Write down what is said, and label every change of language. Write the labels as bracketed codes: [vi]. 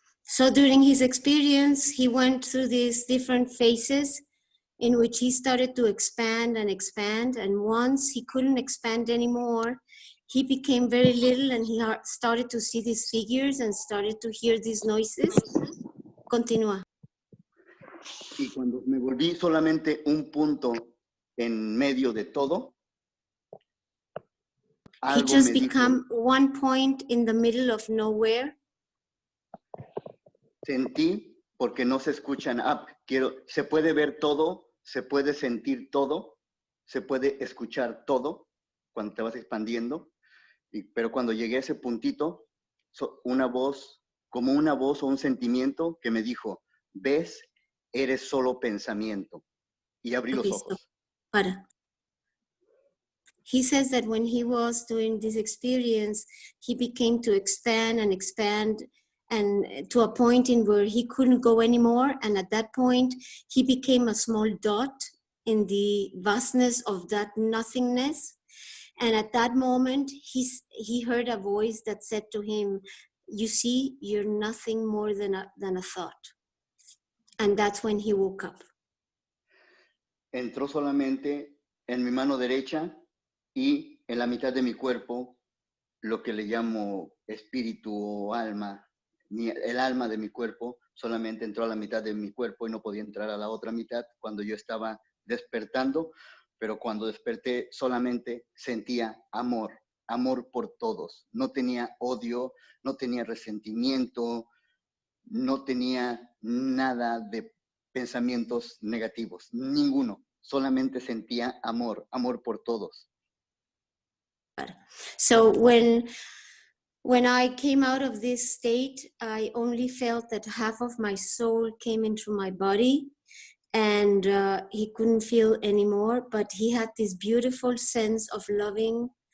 [en] So during his experience, he went through these different phases in which he started to expand, and once he couldn't expand anymore, he became very little, and he started to see these figures and started to hear these noises. [es] Continúa. Y cuando me volví solamente un punto en medio de todo, [en] he just became one point in the middle of nowhere. [es] Sentí, porque no se escuchan, se puede ver todo, se puede sentir todo, se puede escuchar todo cuando te vas expandiendo, pero cuando llegué a ese puntito, una voz o un sentimiento que me dijo, ves, eres solo pensamiento. Y abrí los ojos. So, para. [en] He says that when he was doing this experience, he became to expand and to a point in where he couldn't go anymore. And at that point, he became a small dot in the vastness of that nothingness. And at that moment, he heard a voice that said to him, you see, you're nothing more than a thought. And that's when he woke up. [es] Entró solamente en mi mano derecha y en la mitad de mi cuerpo, lo que le llamo espíritu o alma. El alma de mi cuerpo solamente entró a la mitad de mi cuerpo y no podía entrar a la otra mitad cuando yo estaba despertando, pero cuando desperté solamente sentía amor por todos. No tenía odio, no tenía resentimiento, no tenía nada de pensamientos negativos, ninguno. Solamente sentía amor, amor por todos. [en] So when I came out of this state, I only felt that half of my soul came into my body, and he couldn't feel anymore, but he had this beautiful sense of loving.